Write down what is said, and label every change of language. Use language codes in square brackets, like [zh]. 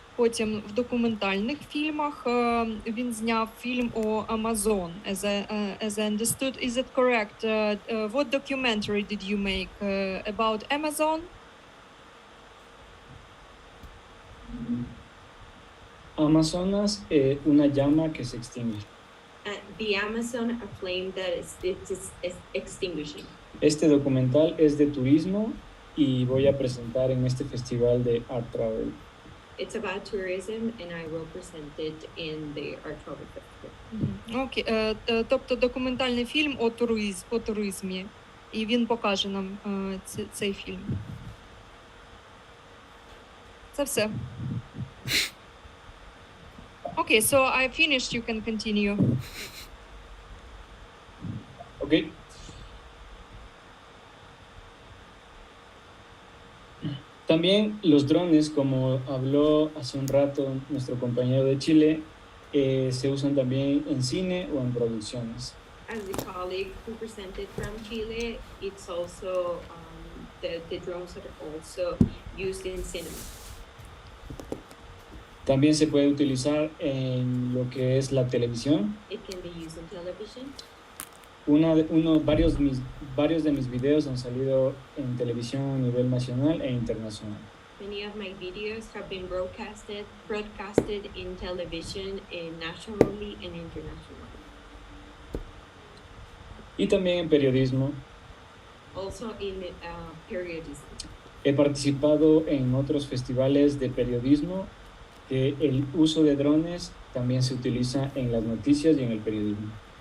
[uk] Потім в документальних фільмах він зняв фільм о Amazon, [en] as I understood. Is it correct? What documentary did you make about Amazon? [es] Amazonas, una llama que se extingue. [en] The Amazon, a flame that is extinguishing. [es] Este documental es de turismo y voy a presentar en este festival de Art Travel. [en] It's about tourism, and I will present it in the Art Travel Festival. [uk] Окей, тобто документальний фільм о туризмі, і він покаже нам цей фільм. Це все. [en] Okay, so I finished. You can continue. Ok. [es] También los drones, como habló hace un rato nuestro compañero de Chile, se usan también en cine o en producciones. [en] As the colleague who presented from Chile, it's also the drones are also used in cinema. [es] También se puede utilizar en lo que es la televisión. [en] It can be used in television. [es] Varios de mis videos han salido en televisión a nivel nacional e internacional. [en] Many of my videos have been broadcasted in television, nationally and internationally. [es] Y también en periodismo. [en] Also in periodism. [es] He participado en otros festivales de periodismo que el uso de drones también se utiliza en las noticias y en el periodismo.